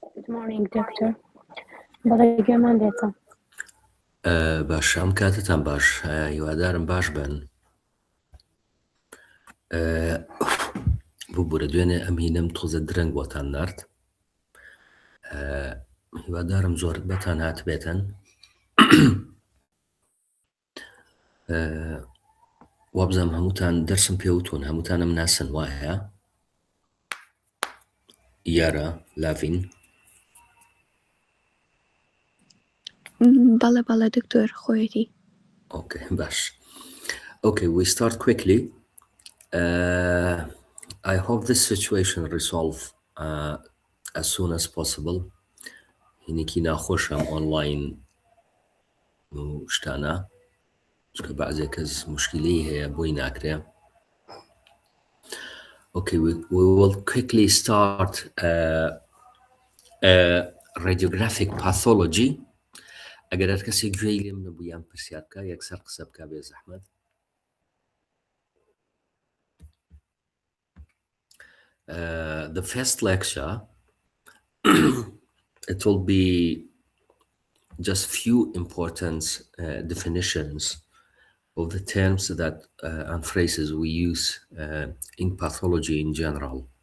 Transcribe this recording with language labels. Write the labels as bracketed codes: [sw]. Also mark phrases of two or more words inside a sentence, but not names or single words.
[en] morning, doctor. [ckb] بەڵێ گوێمان دێتە. باش ئەم کاتتان باش هیوادارم باش بن. بوو بورە دوێنێ ئەم هینەم تۆزە درەنگ بۆتان نارد. هیوادارم زۆر بەتان هات بێتن. وابزانم هەمووتان دەرسم پێوتون، هەمووتانم ناسن وایە؟ یارە لاڤین؟ بەڵێ دکتۆر خۆیەتی. [en] Okay, bash. Okay, we start quickly. I hope this situation resolve as soon as possible. [ckb] هینێکی ناخۆشم ئۆنلاین و شتانە چکە بەعزێ کەس مشکلی هەیە بۆی ناکرێ. [en] Okay, we will quickly start radiographic pathology. [ckb] ئەگەر هەر کەسێک گوێی لێم نەبوو یان پرسیار بکە یەکسەر قسە بکە بێ زەحمەت. [en] The first lecture it will be just few important definitions of the terms that and phrases we use in pathology in general.